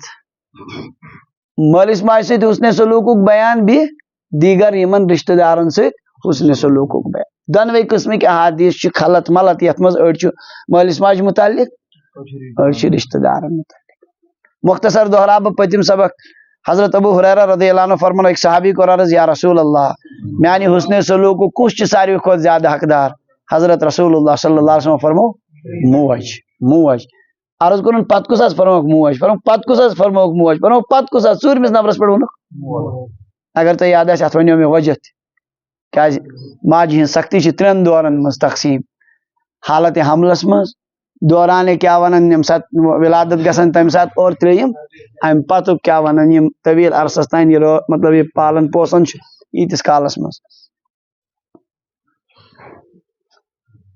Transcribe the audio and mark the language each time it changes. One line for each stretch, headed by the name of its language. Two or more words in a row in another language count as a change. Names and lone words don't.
Kashmiri: مٲلِس ماجہِ سۭتۍ حسنِ سلوٗکُک بیان بیٚیہِ دیٖگر یِمن رشتہٕ دارن سۭتۍ حسنِ سلوٗکُک بیان. دۄنوے قٕسمٕکۍ احادیث چھِ خلط ملط یتھ منٛز أڑۍ چھُ مٲلِس ماجہِ متعلق أڑۍ چھِ رشتہٕ دارن متعلق. مختصر دہراو بہٕ پٔتِم سبق. حضرت ابو ہریرہ
Arabic: رضی اللہ عنہ
Kashmiri: فرمان أکۍ صحابی کوٚر عرض
Arabic: یا رسول اللہ
Kashmiri: میانہِ حسنِ سلوٗکُک کُس چھُ ساروی کھۄتہٕ زیادٕ حقدار؟ حضرت رسول اللہ
Arabic: صلی اللہ علیہ وسلم
Kashmiri: فرمو موج. موج. عرض کوٚرُن پتہٕ کُس حظ فرموکھ موج؟ فرموکھ پتہٕ کُس حظ فرموکھ موج؟ فرموکھ پتہٕ کُس حظ؟ ژوٗرمِس نمبرس پٮ۪ٹھ ووٚنُکھ. اگر تۄہہِ یاد آسہِ اتھ ونیو مےٚ وجہ تہِ. کیٛازِ ماجہِ ہٕنٛز سختی چھِ 3 دورن منٛز تقسیٖم. حالتِ حملس منٛز، دورانہِ کیٛاہ ونان ییٚمہِ ساتہٕ ولادت گژھان تمہِ ساتہٕ، اور 3 امہِ پتُک کیٛاہ ونان یِم طویٖل عرصس تانۍ یہِ مطلب یہِ پالان پوسان چھُ ییٖتِس کالس منٛز.